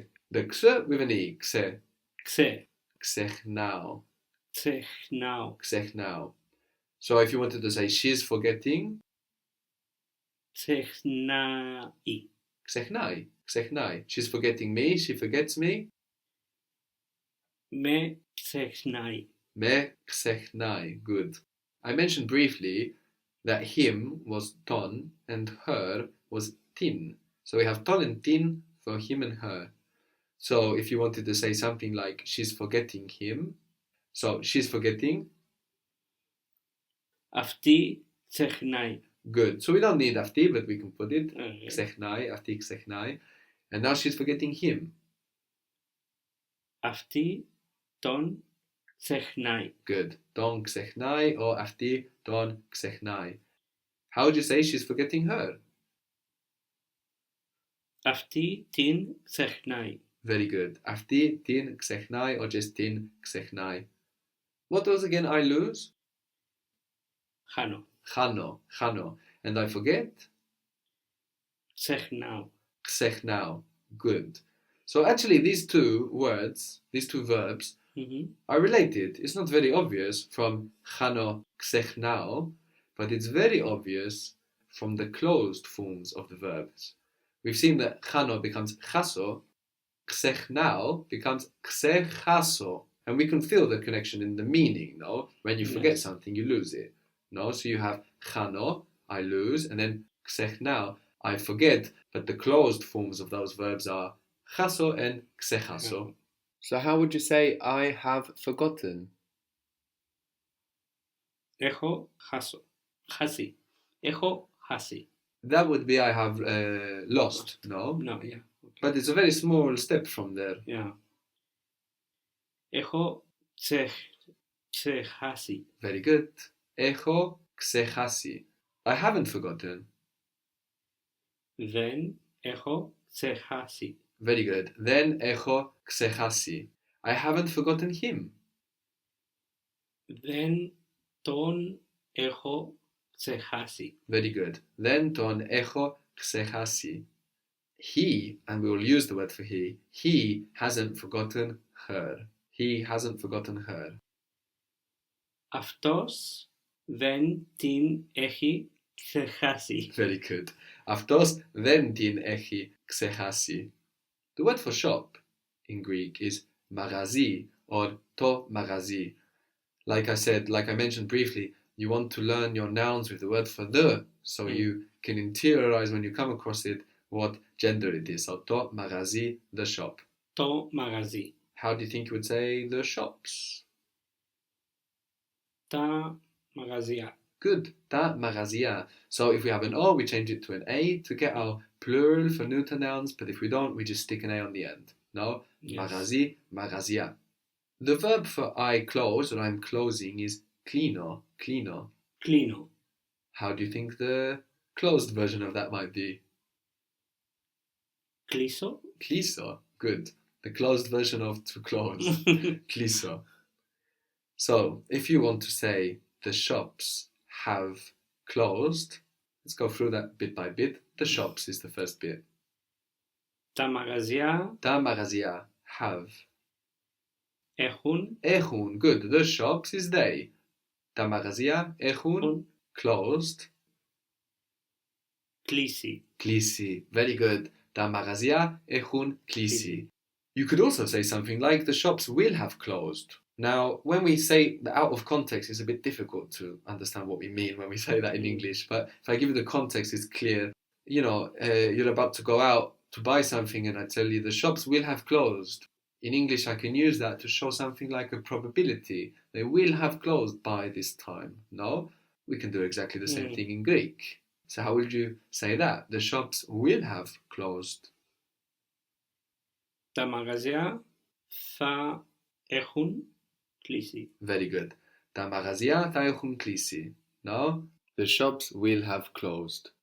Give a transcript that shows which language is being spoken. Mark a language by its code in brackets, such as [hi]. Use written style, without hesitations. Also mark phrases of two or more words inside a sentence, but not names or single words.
[en] The kse with an E, kse. Kse. [el] Ξεχνάω. Ξεχνάω. Ξεχνάω. [en] So if you wanted to say she's forgetting, [el] ξεχνάει. Ξεχνάει. Ξεχνάει. [en] She's forgetting me, she forgets me. [el] Με ξεχνάει. Με ξεχνάει. [en] Good. I mentioned briefly that him was ton and her was tin. So we have ton and tin for him and her. So if you wanted to say something like she's forgetting him, so she's forgetting. [el] Αυτή ξεχνάει. [en] Good. So we don't need afti, but we can put it. Okay. [el] Ξεχνάει, afti ξεχνάει. [en] And now she's forgetting him. [el] Αυτή τον ξεχνάει. [en] Good. [el] Τον ξεχνάει or αυτή τον ξεχνάει. [en] How would you say she's forgetting her? [el] Αυτή την ξεχνάει. [en] Very good. [el] Αυτή την ξεχνάει or just την ξεχνάει. [en] What was again I lose? [el] Χάνω. Χάνω. [en] And I forget? [el] Ξεχνάω. Ξεχνάω. [en] Good. So actually these two words, these two verbs, are related. It's not very obvious from [el] χάνω, ξεχνάω, [en] but it's very obvious from the closed forms of the verbs. We've seen that χάνω becomes χάσω, ξεχνάω becomes ξεχάσω. And we can feel the connection in the meaning, no? When you forget something, you lose it, no? So you have χάνω, I lose, and then ξεχνάω, I forget, but the closed forms of those verbs are χάσω and ξεχάσω. So how would you say I have forgotten? [el] Έχω χάσει. Έχω χάσει. [en] That would be I have lost, no? No, yeah. Okay. But it's a very small step from there. Yeah. [el] Έχω ξεχάσει. [en] Very good. [el] Έχω ξεχάσει. [en] I haven't forgotten. [el] Δεν έχω ξεχάσει. [en] Very good. [el] Δεν έχω ξεχάσει. [en] I haven't forgotten him. [el] Δεν τον έχω ξεχάσει. [en] Very good. [el] Δεν τον έχω ξεχάσει. [en] He, and we will use the word for he hasn't forgotten her. He hasn't forgotten her. [el] Αυτός δεν την έχει ξεχάσει. [en] Very good. [el] Αυτός δεν την έχει ξεχάσει. [en] The word for shop in Greek is magazī or [el] το μαγαζί. [en] Like I mentioned briefly, you want to learn your nouns with the word for the, so you can interiorize when you come across it what gender it is. So [el] το μαγαζί, [en] the shop. [el] Το μαγαζί. [en] How do you think you would say the shops? [el] Τα μαγαζιά. Good. Τα μαγαζιά. [en] So if we have an O, we change it to an A to get our plural for neuter nouns, but if we don't, we just stick an A on the end. No? Yes. [el] Μαγαζί, μαγαζιά. [en] The verb for I close or I'm closing is κλείνω. [el] Κλείνω. [en] How do you think the closed version of that might be? [el] Κλείσω. Κλείσω. [en] Good. The closed version of to close. [el] Κλείσω. [en] So if you want to say the shops have closed, let's go through that bit by bit. The shops is the first bit. [el] Τα μαγαζιά Τα μαγαζιά have. έχουν Έχουν. [en] Good. The shops is they. [el] Τα μαγαζιά έχουν closed. κλείσει. Κλείσει. [en] Very good. [el] Τα μαγαζιά έχουν κλείσει. [en] You could also say something like the shops will have closed. Now, when we say that out of context, it's a bit difficult to understand what we mean when we say that in English. But if I give you the context, it's clear. You know, you're about to go out to buy something and I tell you the shops will have closed. In English, I can use that to show something like a probability. They will have closed by this time. No? We can do exactly the same thing in Greek. So how would you say that? The shops will have closed. [el] Τα μαγαζιά θα έχουν κλείσει. [en] Very good. [el] Τα μαγαζιά θα έχουν κλείσει. [en] No? The shops will have closed.